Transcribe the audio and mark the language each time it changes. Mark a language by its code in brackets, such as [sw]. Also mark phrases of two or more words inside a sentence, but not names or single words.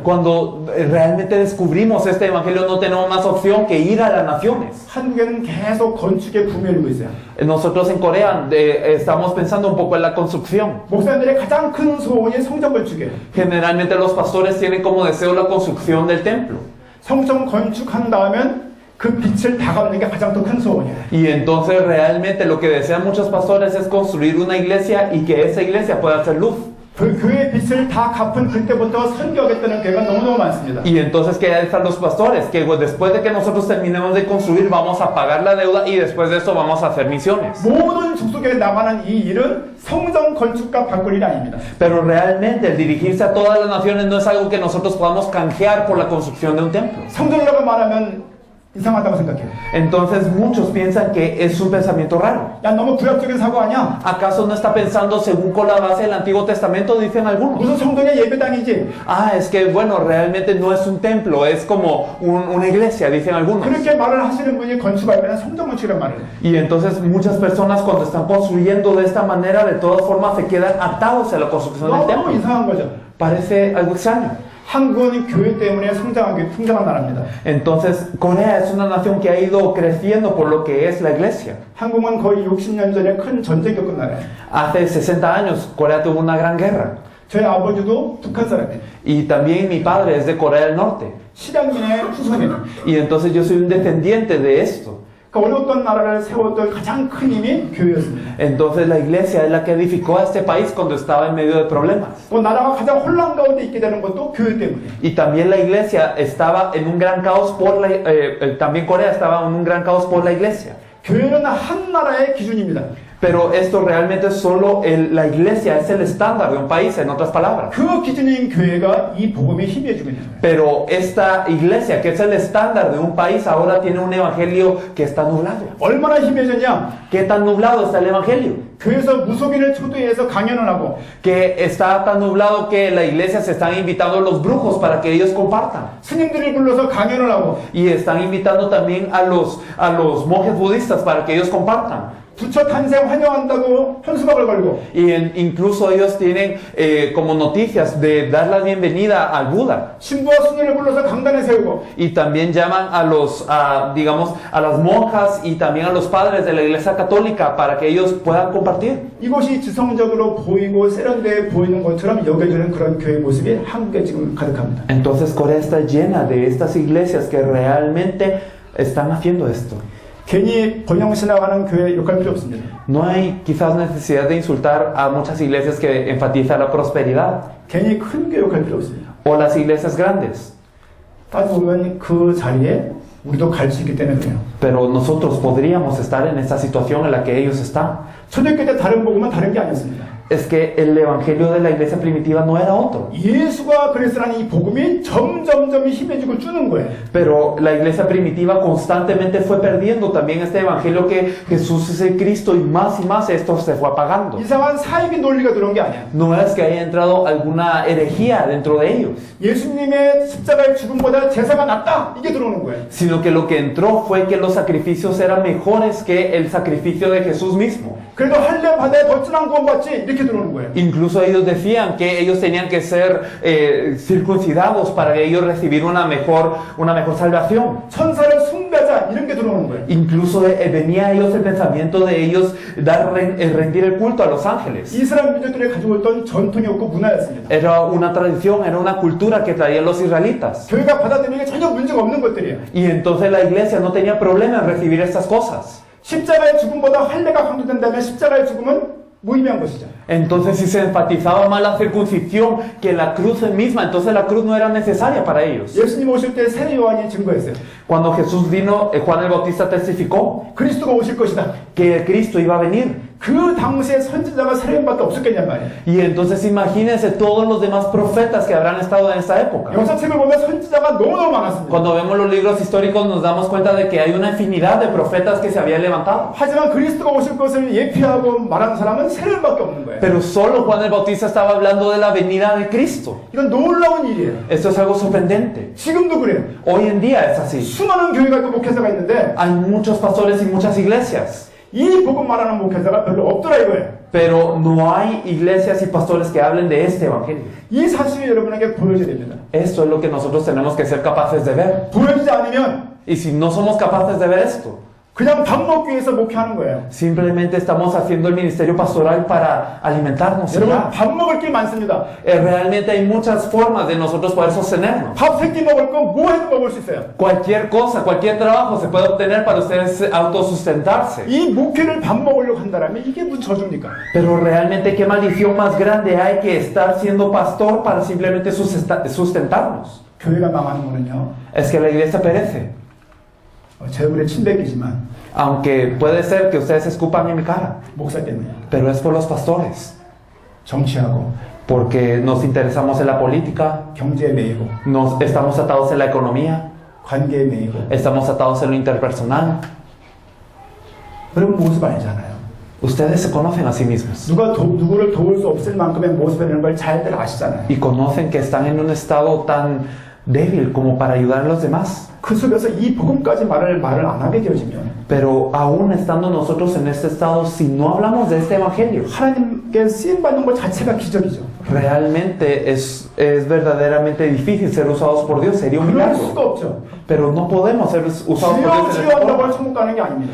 [es] Cuando realmente descubrimos este evangelio no tenemos más opción que ir a las naciones. [ko] 한국에는 계속 건축의 붐이 일고 있어요. [es] Nosotros en Corea estamos pensando un poco en la construcción. [ko] 목사님들의 가장 큰 소원이 성전 건축이에요. [es] Generalmente los pastores tienen como deseo la construcción del templo. [ko] 성전 건축한 다음엔 그 빛을 다 갚는 게 가장 더 큰 소원이에요. [es] Y entonces realmente lo que desean muchos pastores es construir una iglesia y que esa iglesia pueda hacer luz. [ko] 그 교회 빚을 다 갚은 그때부터 선교하겠다는 교회가 너무너무 많습니다. [es] Y entonces que ahí están los pastores, que después de que nosotros terminemos de construir vamos a pagar la deuda y después de eso vamos a hacer misiones. [ko] 모든 족속에 나가는 이 일은 성전 건축과 바꿀 일이 아닙니다. [es] Pero realmente el dirigirse a todas las naciones no es algo que nosotros podamos canjear por la construcción de un templo. [ko] 성전이라고 말하면 이상하다고 생각해요. [es] Entonces muchos piensan que es un pensamiento raro. [ko] 야, 너무 구약적인 사고 아니야? [es] ¿Acaso no está pensando según con la base del Antiguo Testamento? Dicen algunos. [ko] 무슨 성전이야, 예배당이지? [es] Ah, es que bueno, realmente no es un templo, es como una iglesia, dicen algunos. [ko] 그렇게 말을 하시는 분이 건축할 때는 성전 건축이란 말을 해요. [es] Y entonces muchas personas cuando están construyendo de esta manera, de todas formas se quedan atados a la construcción del [ko] 너무 [es] templo. [ko] 이상한 거죠. [es] Parece algo extraño. [ko] 한국은 교회 때문에 성장한 나라입니다. [es] Entonces, Corea es una nación que ha ido creciendo por lo que es la iglesia. [ko] 한국은 거의 60년 전에 큰 전쟁 겪은 나라예요. [es] Hace 60 años, Corea tuvo una gran guerra. [ko] 저희 아버지도 북한 사람이에요. [es] Y también mi padre es de Corea del Norte. [ko] 실향민의 후손이에요. [es] Y entonces yo soy un descendiente de esto. [ko] 그 어려웠던 나라를 세웠던 가장 큰 힘이 교회였습니다. [es] Entonces la iglesia es la que edificó a este país cuando estaba en medio de problemas. [ko] 또 나라가 가장 혼란 가운데 있게 되는 것도 교회 때문이에요. [es] Y también la iglesia estaba en un gran caos por también Corea estaba en un gran caos por la iglesia. [ko] 교회는 한 나라의 기준입니다. [es] Pero esto realmente es solo la iglesia, es el estándar de un país, en otras palabras. [ko] 그 기준인 교회가 이 복음에 힘해주고 있는 거예요. [es] Pero esta iglesia, que es el estándar de un país, ahora tiene un evangelio que está nublado. [ko] 얼마나 힘해졌냐? [es] ¿Qué tan nublado está el evangelio? [ko] 교회에서 무속인을 초대해서 강연을 하고 [es] Que está tan nublado que la iglesia se están invitando a los brujos para que ellos compartan. [ko] 스님들을 불러서 강연을 하고 [es] Y están invitando también a los monjes budistas para que ellos compartan. [ko] 부처 탄생 환영한다고 현수막을 걸고 [es] Y incluso ellos tienen como noticias de dar la bienvenida al Buda. [ko] 신부와 수녀를 불러서 강단에 세우고 [es] Y también llaman digamos, a las monjas y también a los padres de la iglesia católica para que ellos puedan compartir. [ko] 이것이 지성적으로 보이고 세련되어 보이는 것처럼 여겨지는 그런 교회 모습이 한국에 지금 가득합니다. [es] Entonces Corea está llena de estas iglesias que realmente están haciendo esto. [ko] 괜히 번영신앙하는 교회 욕할 필요 없습니다. [es] No hay quizás necesidad de insultar a muchas iglesias que enfatizan la prosperidad [ko] 괜히 큰 교회 욕할 필요 없습니다. [es] o las iglesias grandes. [ko] 따져보면 그 자리에 우리도 갈 수 있기 때문에 그래요. [es] Pero nosotros podríamos estar en esta situación en la que ellos están. [ko] 초대교회 때 다른 복음은 다른 게 아니었습니다. [es] Es que el evangelio de la iglesia primitiva no era otro. [ko] 예수가 그리스도라는 이 복음이 점점점 힘해지고 주는 거예요. [es] Pero la iglesia primitiva constantemente fue perdiendo también este evangelio que Jesús es el Cristo y más esto se fue apagando. [ko] 이상한 사이비 논리가 들어온 게 아니야. [es] No es que haya entrado alguna herejía dentro de ellos, [ko] 예수님의 십자가의 죽음보다 제사가 낫다 이게 들어오는 거예요. [es] sino que lo que entró fue que los sacrificios eran mejores que el sacrificio de Jesús mismo. [ko] 그래도 할례 받아야 더 진한 구원 받지 이렇게 들어오는 거예요. [es] Incluso ellos decían que ellos tenían que ser circuncidados para ellos recibir una mejor salvación. [ko] 천사를 숭배하자 이런 게 들어오는 거예요. [es] Incluso venía a ellos el pensamiento de ellos rendir el culto a los ángeles. [ko] 이스라엘 민족들이 가지고 있던 전통이었고 문화였습니다. [es] Era una tradición, era una cultura que traían los israelitas. [ko] 교회가 받아들이는 게 전혀 문제가 없는 것들이에요. [es] Y entonces la iglesia no tenía problema en recibir estas cosas. [ko] 십자가의 죽음보다 할례가 강조된다면 십자가의 죽음은 무의미한 것이죠. [es] Entonces si se enfatizaba más la circuncisión que la cruz en misma, entonces la cruz no era necesaria para ellos. [ko] 예수님 오실 때 세례 요한이 증거했어요. [es] Cuando Jesús vino, Juan el Bautista testificó [ko] 그리스도가 오실 것이다. [es] que el Cristo iba a venir. [ko] 그 당시에 선지자가 세례밖에 없었겠냔 말이에요. [es] Y entonces imagínense todos los demás profetas que habrán estado en esta época. [ko] 역사책을 보면 선지자가 너무너무 많았습니다. [es] Cuando vemos los libros históricos nos damos cuenta de que hay una infinidad de profetas que se habían levantado. [ko] 하지만 그리스도가 오실 것을 예피하고 말하는 사람은 세례밖에 없는 거예요. [es] Pero solo Juan el Bautista estaba hablando de la venida de Cristo. [ko] 이건 놀라운 일이에요. [es] Esto es algo sorprendente. [ko] 지금도 그래요. [es] Hoy en día es así. [ko] 수많은 교회가 있고 목회자가 있는데 [es] Hay muchos pastores y muchas iglesias, [ko] 이 복음 말하는 목회자가 별로 없더라 이거예요. [es] pero no hay iglesias y pastores que hablen de este evangelio. [ko] 이 사실을 여러분에게 보여줘야 됩니다. [es] Esto es lo que nosotros tenemos que ser capaces de ver. [ko] 보여주지 않으면 [es] Y si no somos capaces de ver esto, [ko] 그냥 밥 먹기 위해서 목회하는 거예요. [es] Simplemente estamos haciendo el ministerio pastoral para alimentarnos. y [ko] 여러분 [es] ya. [ko] 밥 먹을 게 많습니다. [es] Realmente hay muchas formas de nosotros poder sostenernos. [ko] 밥 3끼 먹을 거 뭐 해도 먹을 수 있어요. [es] Cualquier cosa, cualquier trabajo se puede obtener para ustedes autosustentarse. [ko] 이 목회를 밥 먹으려고 한다면 이게 무슨 저주입니까? [es] Pero realmente, ¿qué maldición más grande hay que estar siendo pastor para simplemente sustentarnos? [ko] 교회가 망하는 거는요. [es] Es que la iglesia perece. [ko] 제 얼굴에 침 뱉기지만 [es] Aunque puede ser que ustedes escupan en mi cara, [ko] 목사 때문에 [es] pero es por los pastores. [ko] 정치하고 [es] Porque nos interesamos en la política, [ko] 경제에 매이고 [es] estamos atados en la economía, [ko] 관계에 매이고 [es] estamos atados en lo interpersonal. [ko] 그런 모습 알잖아요. [es] Ustedes se conocen a sí mismos [ko] 누구를 도울 수 없을 만큼의 모습이라는 걸 잘들 아시잖아요. [es] y conocen que están en un estado tan débil como para ayudar a los demás. [ko] 그 속에서 이 복음까지 말을 안 하게 되어지면 [es] Pero aún estando nosotros en este estado, si no hablamos de este evangelio, [ko] 하나님께 쓰임받는 것 자체가 기적이죠. [es] realmente es verdaderamente difícil ser usados por Dios. Sería un [ko] 그럴 [es] milagro. [ko] 수가 없죠. [es] Pero no podemos ser usados por [ko] 주여 [es] Dios en [ko] 주여 [es] esta [ko] 한다고 [es] forma. [ko] 천국 가는 게 아닙니다.